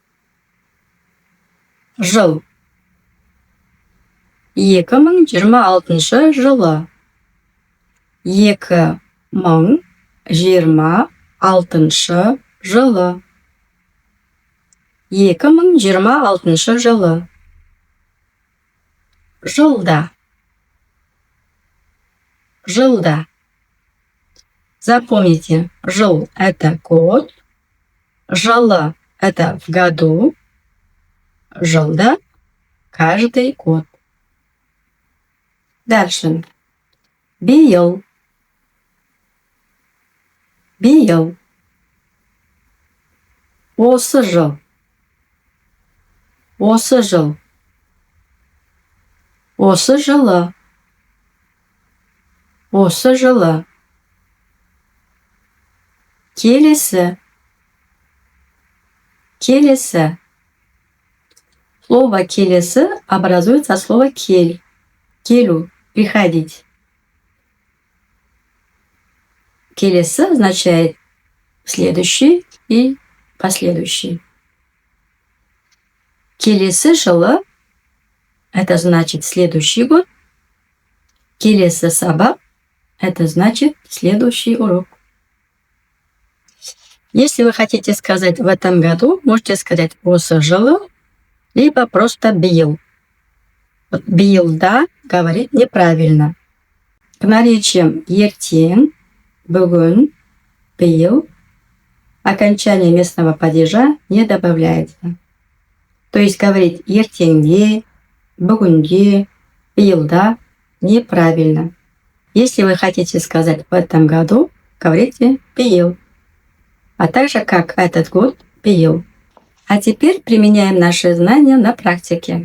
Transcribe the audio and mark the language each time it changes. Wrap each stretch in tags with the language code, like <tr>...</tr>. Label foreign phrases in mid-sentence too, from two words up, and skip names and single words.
<kk>жыл, 2026 жылы, 2026 жылы, 2026 жылы, жылда, жылда.</kk> <ru>Запомните, жыл – это год, жылы – это в году, жылда – каждый год. Дальше.</ru> <kk>Биыл, биыл, осы жыл, Осы жыл. Осы жылы. Осы жылы. Келесі. Келесі.</kk> <ru>Слово келесі образуется от слова кель.</ru> <kk>Келу. Приходить.</kk> <ru>Келесі означает следующий и последующий.</ru> <kk>Келесі жылы –</kk> <ru>это значит следующий год.</ru> <kk>Келесі сабақ –</kk> <ru>это значит следующий урок. Если вы хотите сказать в этом году, можете сказать</ru> <kk>осы жылы,</kk> <ru>либо просто биыл. Вот биылда говорить неправильно. К наречиям</ru> <kk>ертең, бүгін, биыл</kk> <ru>окончание местного падежа не добавляется. То есть говорить</ru> <kk>ертеңде, бүгінге, биылда</kk> <ru>неправильно. Если вы хотите сказать в этом году, говорите биыл. А также как этот год биыл. А теперь применяем наши знания на практике.</ru>